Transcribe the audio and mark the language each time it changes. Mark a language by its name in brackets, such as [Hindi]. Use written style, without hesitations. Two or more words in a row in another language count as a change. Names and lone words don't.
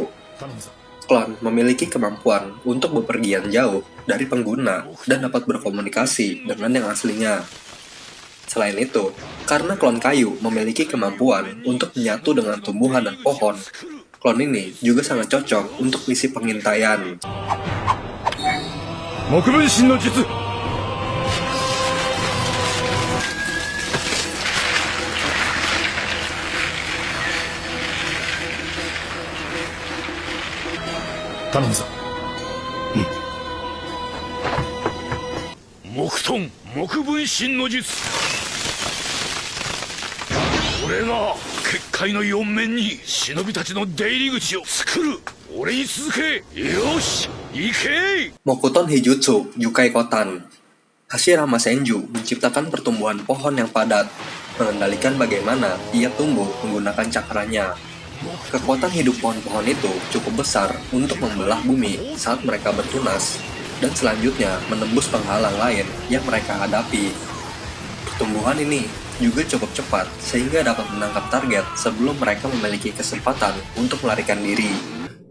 [Indonesian] Klon memiliki kemampuan untuk bepergian jauh dari pengguna dan dapat berkomunikasi dengan yang aslinya. Selain itu, karena klon kayu memiliki kemampuan untuk menyatu dengan tumbuhan dan pohon, klon ini juga sangat cocok untuk misi pengintaian. [Japanese] 木分身の術。頼むぞ。木遁木分身の術。俺が結界の四面に忍びたちの出入り口を作る。俺に続け。よし、行け。 Mokuton Hijutsu Yukai Kotan. [Indonesian] Hashirama Senju menciptakan pertumbuhan pohon yang padat, mengendalikan bagaimana ia tumbuh menggunakan cakranya. Kekuatan hidup pohon-pohon itu cukup besar untuk membelah bumi saat mereka bertunas, dan selanjutnya menembus penghalang lain yang mereka hadapi. Pertumbuhan ini juga cukup cepat sehingga dapat menangkap target sebelum mereka memiliki kesempatan untuk melarikan diri.